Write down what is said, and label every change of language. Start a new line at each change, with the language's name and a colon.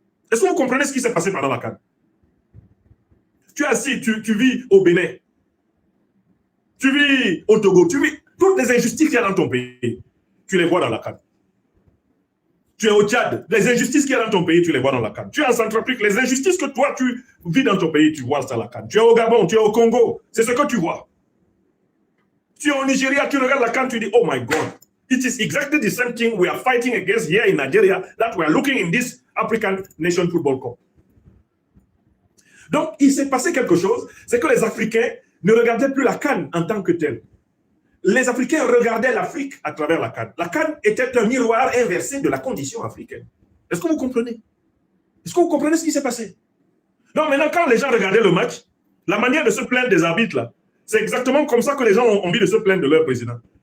French: Est-ce que vous comprenez ce qui s'est passé pendant la CAN? Tu es assis, tu vis au Bénin, tu vis au Togo, tu vis toutes les injustices qu'il y a dans ton pays, tu les vois dans la CAN. Tu es au Tchad, les injustices qu'il y a dans ton pays, tu les vois dans la CAN. Tu es en Centrafrique, les injustices que toi, tu vis dans ton pays, tu vois dans la CAN. Tu es au Gabon, tu es au Congo, c'est ce que tu vois. Tu es au Nigeria, tu regardes la CAN, tu dis,
English: oh my God, it is exactly the same thing we are fighting against here in Nigeria that we are looking in this African Nation Football Cup.
French: Donc, il s'est passé quelque chose, c'est que les Africains ne regardaient plus la CAN en tant que telle. Les Africains regardaient l'Afrique à travers la CAN. La CAN était un miroir inversé de la condition africaine. Est-ce que vous comprenez? Est-ce que vous comprenez ce qui s'est passé? Donc maintenant, quand les gens regardaient le match, la manière de se plaindre des arbitres, là, c'est exactement comme ça que les gens ont envie de se plaindre de leur président.